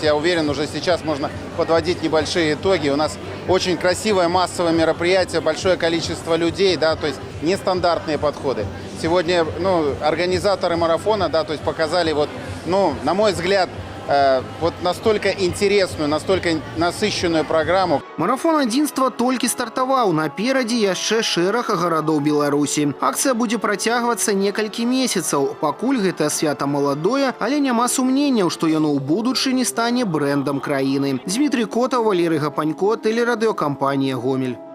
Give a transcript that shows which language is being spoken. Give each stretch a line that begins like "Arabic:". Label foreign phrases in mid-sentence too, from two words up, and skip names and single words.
Russian: Я уверен, уже сейчас можно подводить небольшие итоги. У нас очень красивое массовое мероприятие, большое количество людей, да, то есть нестандартные подходы. Сегодня, организаторы марафона, да, то есть показали вот, на мой взгляд, вот настолько интересную, настолько насыщенную программу.
Belarusian: Марафон адзінства толькі стартаваў. Наперадзе яшчэ шэраг гарадоў Беларусі. Акцыя будзе працягвацца некалькі месяцаў. Пакуль гэта свята маладое, але няма сумненняў, што яно ў будучыні стане брэндам краіны. Дмітрий Котаў, Валерий Гапанько, тэлерадыёкампанія «Гомель».